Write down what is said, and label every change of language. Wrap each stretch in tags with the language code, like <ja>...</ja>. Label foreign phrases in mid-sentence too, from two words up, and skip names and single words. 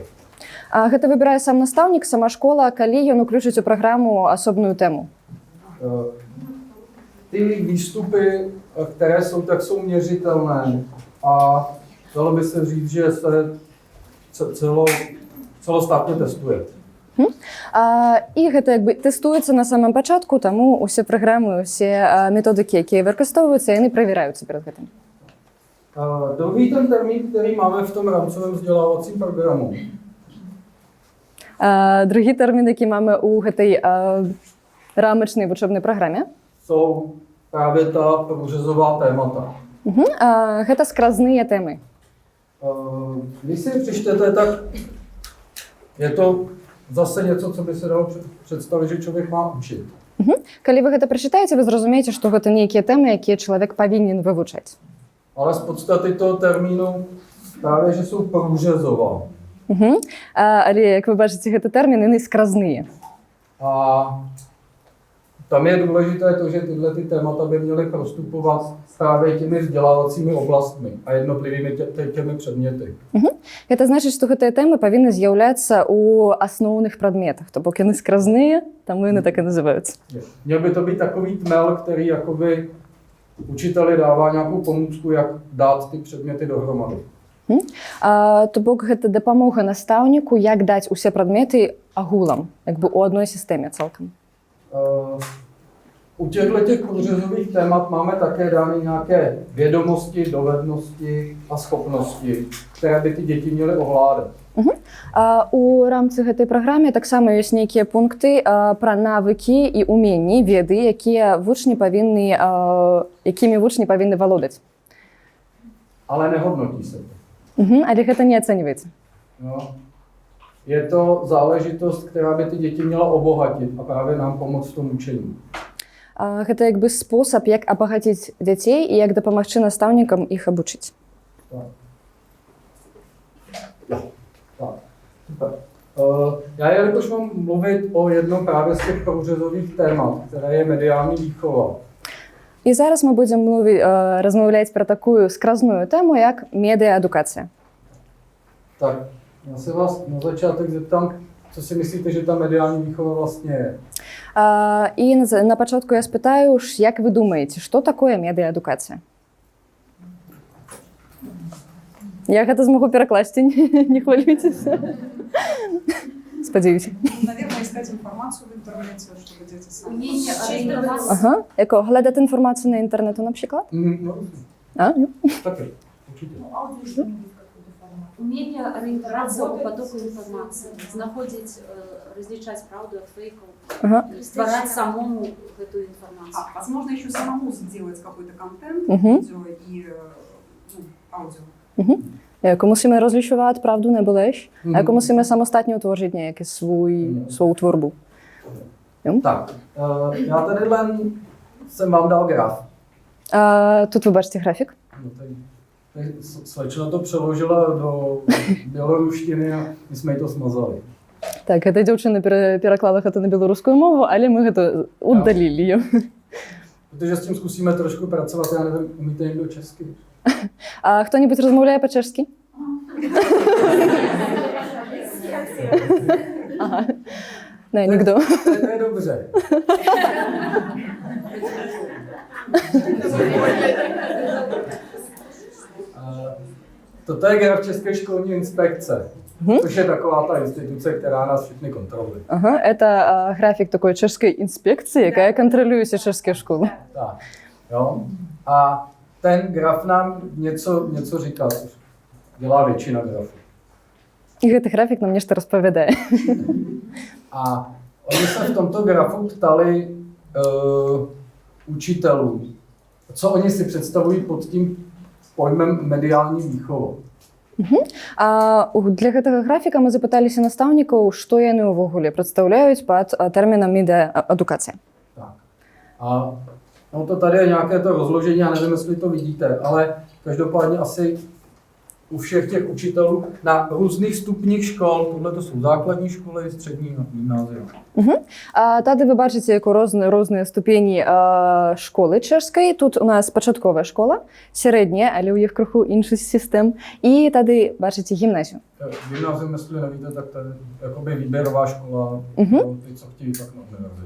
<be>Гэта выбірае сам настаўнік, сама школа, калі ён уключыць у праграму асобную тэму.</be> <cs>Ty výstupy, které jsou, tak jsou měřitelné a dalo by se říct, že se celostátně testuje.</cs> <be>І гэта як бы тэстуецца на самом пачатку, таму усе праграмы, усе методыкі, якія выкарыстоўваюцца, яны правяраюцца перед гэтым.</be> <cs>Druhý ten termín, který máme v tom rámcovém vzdělávacím programu.</cs> <be>Другі тэрмін, які máme у гэтай рамачнай вучэбнай праграме,</be> <cs>Jsou právě ta průřezová témata.</cs> <be>гэта скразныя тэмы.</be> <cs>Když si přečtete, tak je to zase něco, co by se dalo představit, že člověk má učit.</cs> <be>Калі вы гэта прачытаеце, вы зразумееце, што гэта нейкія тэмы, якія чалавек павінен вывучаць.</be> <cs>Ale z podstaty toho termínu právě, že jsou průřezová.</cs> <be>Але, як вы бачыце, гэта тэрмін, яны скразныя.</be> <cs>A tam je důležité to, že tyhle ty témata by měly prostupovat právě těmi vzdělávacími oblastmi a jednotlivými těmi předměty.</cs> <be>Гэта значыць, што гэтыя тэмы павінны з'яўляцца ў асноўных прадметах. То бок яны скразныя, таму яны так і называюцца.</be> <cs>Měl by to být takový tmel, který jakoby učiteli dává nějakou pomůcku, jak dát ty předměty dohromady.</cs> <be>То бок гэта дапамога настаўніку, як даць усе прадметы агулам, як бы у адной сістэме цалкам.</be> <cs>U těch průřezových témat máme také dány nějaké vědomosti, dovednosti a schopnosti, které by ty děti měly ovládat.</cs> <be>У рамцы гэтай праграме таксама ёсць нейкія пункты пра навыкі і уменні, веды, якімі вучні павінны валодаць.</be> <cs>Ale nehodnotí se to.</cs> <be>Але гэта не ацэньваецца.</be> <cs>No. Je to záležitost, která by ty děti měla obohatit a právě nám pomoct v tom učení.</cs> <be>Гэта як бы спосаб, як абагаціць дзяцей і як дапамагчы настаўнікам іх абучыць.</be> <cs>Tak. Super. Já jelikož mám mluvit o jednom právě z těch průřezových témat, které je mediální výchova.</cs> <be>І зараз мы будзем размаўляць пра такую скразную тэму, як медыаадукацыя.</be> <cs>Tak, já se vás na začátek zeptám, co si myslíte, že ta mediální výchova vlastně je?</cs> <be>І на пачатку я спытаю, як вы думаеце, што такое медыаадукацыя? Я гэта змогу перакласці, не хвалюйцеся. Спадзяюся.</be> <ru>Наверное, искать информацию в интернете, чтобы дети сами... Умение ориентироваться.</ru> <uk>Яко, глядати інформацію на інтернету, наприклад?</uk> <cs>No, taky, určitě.</cs> <ru>Аудио что-нибудь какой-то формат. Умение ориентироваться по потоку информации, знаходить, различать правду от фейков, створать самому эту информацию. Возможно, еще самому сделать какой-то контент, видео и аудио.</ru> <cs>Яко musíme rozlišovat pravdu nebo lež, a jako musíme samostatně utvořit nějaký svou tvorbu. Tak, já tady jsem vám dal graf.</cs> <uk>Тут ви бачите графік.</uk> <cs>Slečna to přeložila do běloruštiny a my jsme jí to smazali.</cs> <be>Так, гэта дзяўчына пераклала гэта на беларускую мову, але мы гэта удалілі ее.</be> <cs>Protože s tím zkusíme trošku pracovat, já nevím, umíte někdo česky?</cs> <be>А хто-небудь размаўляе па-чэшскі? Ага.</be> <cs>Ne, nikdo. To je dobře. Toto je graf České školní inspekce, což je taková ta instituce, která nás všechny kontroluje.</cs> <uk>Ага, это графік такої чешської інспекції, яка контролює всі чешські школи.</uk> <cs>Tak, jo. A ten graf nám něco říká, což dělá většina grafů.</cs> <be>І гэты графік нам нешта розповідає.</be> <cs>A oni se v tomto grafu ptali učitelů, co oni si představují pod tím pojmem mediální výchova.</cs> <be>Для гэтага графіка мы запыталіся настаўнікаў, што яны ўвогуле прадстаўляюць пад тэрмінам медыаадукацыя.</be> <cs>Tak. A no to tady je nějaké to rozložení, já nevím, jestli to vidíte, ale každopádně asi u všech těch učitelů na různých stupních škol, tohle to jsou základní školy, střední a gymnázium.</cs> <be>Тады вы бачыце, як розныя ступені школы чэшскай. Тут у нас пачатковая школа, сярэдняя, але ў іх крыху іншы сістэм. І тады бачыце гімназію.</be> <cs>Gymnázium, jestli nevíte, tak to je jakoby výběrová škola, pro ty, co chtějí tak na univerzitu.</cs>